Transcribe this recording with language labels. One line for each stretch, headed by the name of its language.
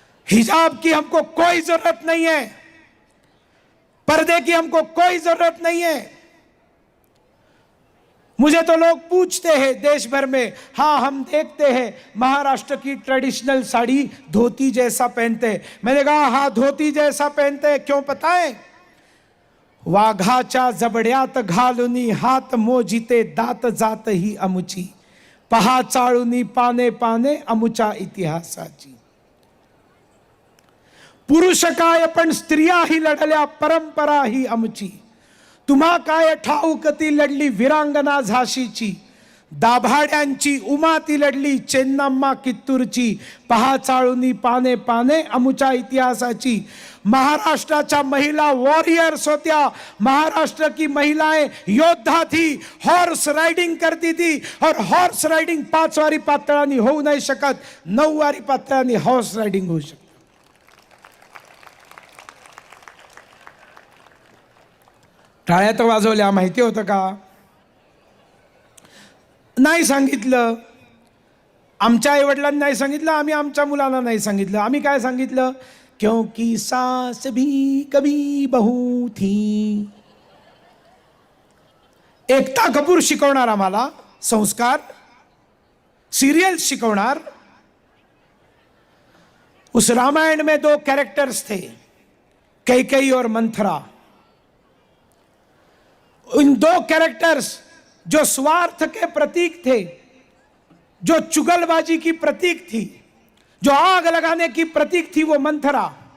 Hindi: हिजाब की हमको कोई जरूरत नहीं है, पर्दे की हमको कोई जरूरत नहीं है। मुझे तो लोग पूछते हैं देश भर में, हाँ हम देखते हैं महाराष्ट्र की ट्रेडिशनल साड़ी धोती जैसा पहनते हैं। मैंने कहा हाँ धोती जैसा पहनते हैं, क्यों पता है?
Marathi: वाघाच्या जबड्यात घालुनी हात मोजिते दात जात ही अमुची, पहा चाळुनी पाने पाने अमुचा इतिहासाची। पुरुष काय पण स्त्रिया ही लढल्या परंपरा ही आमची, तुम्हा काय ठाऊक ती लढली वीरांगना झाशीची, दाभाड्यांची उमा ती लढली चेन्नम्मा कित्तूरची, पहा चाळुनी पाने पाने अमुच्या इतिहासाची। महाराष्ट्राच्या महिला वॉरियर्स होत्या,
Hindi: महाराष्ट्र की महिलाएं योद्धा थी, हॉर्स राइडिंग करती थी, और
Marathi: हॉर्स राइडिंग 5 वारी पातळांनी होऊ नाही शकत, 9 वारी पातळांनी हॉर्स राइडिंग होऊ शकते। टाळ्या तर वाजवल्या, माहिती होतं का? नाही सांगितलं। आमच्या आईवडिलांनी नाही सांगितलं, आम्ही आमच्या मुलांना नाही सांगितलं. आम्ही काय सांगितलं?
Hindi: क्योंकि सास भी कभी बहू थी.
Marathi: एकता कपूर शिकवणार आम्हाला संस्कार, सीरियल शिकवणार.
Hindi: उस रामायण में 2 कैरेक्टर्स थे, कैकेयी और मंथरा. उन 2 कैरेक्टर्स जो स्वार्थ के प्रतीक थे, जो चुगलबाजी की प्रतीक थी, जो आग लगाने की प्रतीक थी, वो मंथरा.